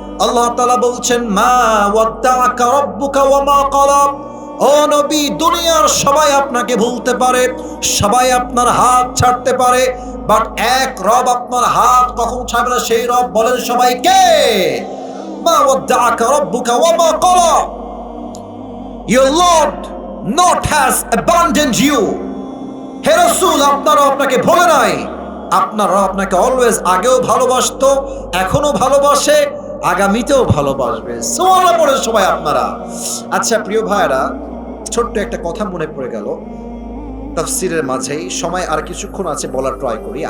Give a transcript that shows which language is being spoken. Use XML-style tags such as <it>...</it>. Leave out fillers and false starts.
<bn>আল্লাহ তাআলা বলছেন</bn> <ar>মা ওয়াদ্দাআকা রাব্বুকা ওয়া মা ক্বালা।</ar> <bn>ও নবী, দুনিয়ার সবাই আপনাকে ভুলতে পারে, সবাই আপনার হাত ছাড়তে পারে, বাট এক রব আপনার হাত কখন ছাড়বে না, সেই রব বলেন সবাইকে</bn> <ar>মা ওয়াদ্দাআকা রাব্বুকা ওয়া মা ক্বালা।</ar> <en>Your Lord not has abandoned you.</en> <bn>হে রাসূল, আপনারা আপনাকে ভোলে নাই। আপনারা আপনাকে অলওয়েজ আগেও ভালোবাসতো, এখনো ভালোবাসে, আগামীতেও ভালোবাসবে। সুবহানাল্লাহ পড়ে সবাই আপনারা। আচ্ছা প্রিয় ভাইরা, ছোট্ট একটা কথা মনে পড়ে গেল তাফসীরের মাঝেই, সময় আর কিছুক্ষণ আছে বলার ট্রাই করি।</bn>